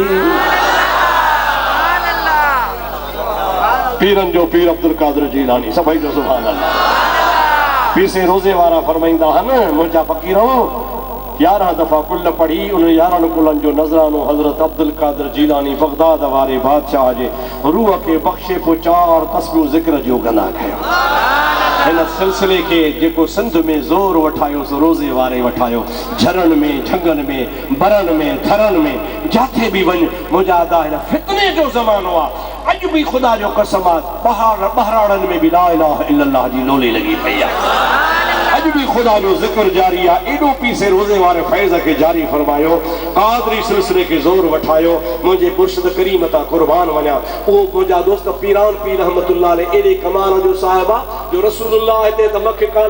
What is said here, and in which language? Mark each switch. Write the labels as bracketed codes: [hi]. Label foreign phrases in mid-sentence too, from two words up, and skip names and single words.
[sd] पीरन जो पीर अब्दुल कादिर जीलानी सभई जो [ar] سبحان الله [sd] पीसे रोज़े वारा फरमाईंदा आहिनि मुंहिंजा फ़क़ीरो 11 दफ़ा कुल पढ़ी उन 11 कुलनि जो नज़रानो हज़रत अब्दुल कादिर जीलानी बगदाद वारे बादशाह जे रूह खे बख़्शे पोइ 4 तस्बीह ज़िक्र जो गना कयो हिन सिलसिले के जेको सिंध में ज़ोर वठायो सो रोज़े वारे वठायो झरनि में झंगनि में बरनि में थरनि में जाथे बि वञ मुंहिंजा अदा हिन फितने जो ज़मानो आहे अॼु बि ख़ुदा जो कसम आहे बहराड़नि में बि [ar] لا إله إلا الله [sd] जी लोली लॻी पई आहे अॼु बि ख़ुदा जो ज़िक्र जारी आहे एॾो पीसे रोज़े वारे फैज़ खे जारी फरमायो क़ादरी सिलसिले खे ज़ोर वठायो मुंहिंजे मुर्शिद करीम तां क़ुर्बान वञा उहो मुंहिंजा दोस्त पीरान पीर [ar] رحمة الله عليه [sd] एॾे कमाल जो साहिब आहे जो रसूलुल्लाह हिते त मख कान